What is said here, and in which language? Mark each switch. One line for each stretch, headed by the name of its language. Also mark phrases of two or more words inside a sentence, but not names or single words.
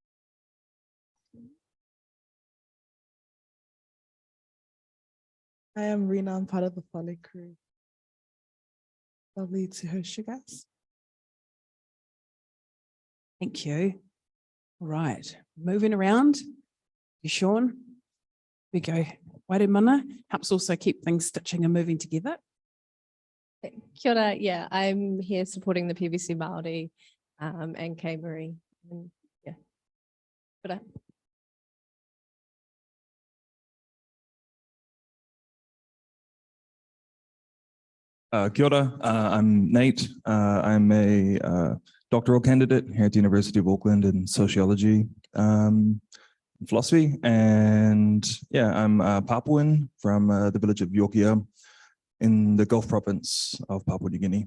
English: I am Rena, I'm part of the Fale crew. Lovely to host you guys. Thank you. All right, moving around. You, Sean, we go Waire mana helps also keep things stitching and moving together.
Māori: Kia ora,
English: yeah, I'm here supporting the PVC Māori and Kay Marie. And yeah,
Māori: kia ora. Kia ora,
English: I'm Nate. I'm a doctoral candidate here at the University of Auckland in sociology, philosophy, and yeah, I'm Papuan from the village of Yorkia in the Gulf province of Papua New Guinea.